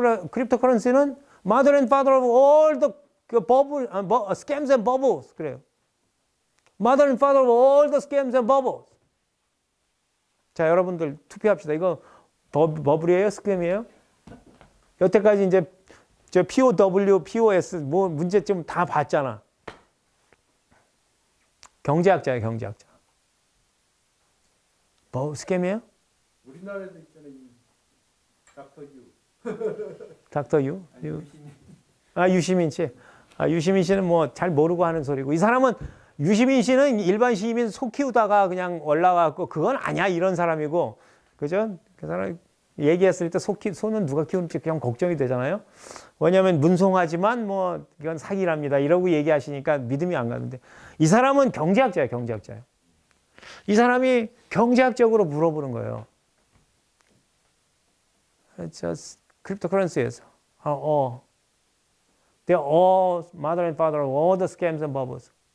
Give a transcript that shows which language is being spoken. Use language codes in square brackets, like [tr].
[ko] 크립토커런시는 [en] mother and father of all the scams and bubbles [ko] 그래요. [en] mother and father of all the scams and bubbles. [ko] 자, 여러분들 투표합시다. 이거 버블이에요? 스캠이에요? 여태까지 이제 저 POW, POS 뭐 문제점 다 봤잖아. 경제학자예요, 경제학자. 뭐 스캠이에요? 우리나라에도 있잖아요. 닥터 유. 닥터 유? 유시민 씨. 유시민 씨는 뭐 잘 모르고 하는 소리고. 이 사람은 유시민 씨는 일반 시민 소 키우다가 그냥 올라가고 그건 아니야 이런 사람이고, 그죠? 그 사람 얘기했을 때 소는 누가 키우는지 그냥 걱정이 되잖아요. 왜냐하면 문송하지만 뭐 이건 사기랍니다 이러고 얘기하시니까 믿음이 안 가는데 이 사람은 경제학자예요, 경제학자예요. 이 사람이 경제학적으로 물어보는 거예요. 저 크립토커런시에서 [en] they're all mother and father of all the scams and bubbles.